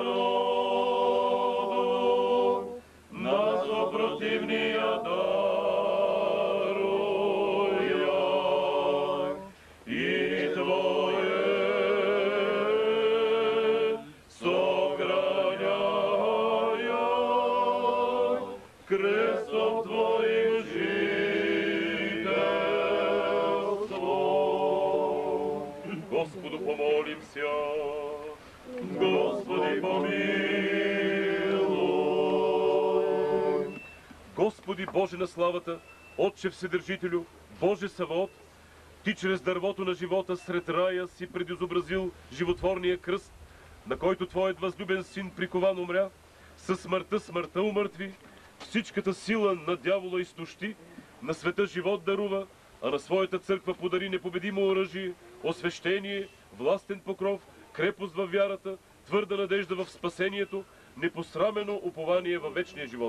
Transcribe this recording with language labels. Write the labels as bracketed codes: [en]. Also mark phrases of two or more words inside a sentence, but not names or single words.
[cu] народу, на сопротивния даруя, и Твое сохраняя, крестом Твоим жителство. Господу помолимся. Господи, помилуй. [bg] Господи Боже на славата, Отче Вседържителю, Боже Саваот, Ти чрез дървото на живота сред рая си предизобразил животворния кръст, на който Твоят възлюбен син прикован умря, със смъртта умъртви, всичката сила на дявола изтощи, на света живот дарува, а на своята църква подари непобедимо оръжие, освещение, властен покров, крепост във вярата, твърда надежда в спасението, непосрамено упование във вечния живот.